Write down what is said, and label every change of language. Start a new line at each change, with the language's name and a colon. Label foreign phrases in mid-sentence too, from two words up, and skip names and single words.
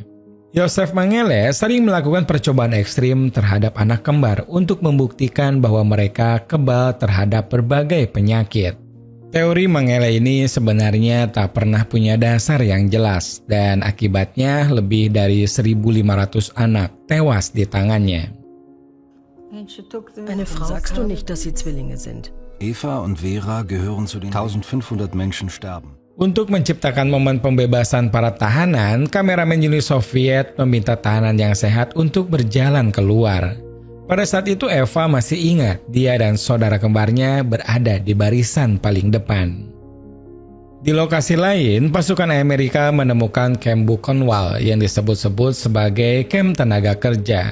Indonesian: Josef Mengele sering melakukan percobaan ekstrim terhadap anak kembar untuk membuktikan bahwa mereka kebal terhadap berbagai penyakit. Teori Mengele ini sebenarnya tak pernah punya dasar yang jelas dan akibatnya lebih dari 1.500 anak tewas di tangannya.
German: Eine Frau, sagst du nicht, dass sie Zwillinge sind? Eva und Vera gehören zu den 1500 Menschen sterben.
Indonesian: Untuk menciptakan momen pembebasan para tahanan, kameramen Uni Soviet meminta tahanan yang sehat untuk berjalan keluar. Pada saat itu Eva masih ingat dia dan saudara kembarnya berada di barisan paling depan. Di lokasi lain, pasukan Amerika menemukan kamp Buchenwald yang disebut-sebut sebagai kamp tenaga kerja.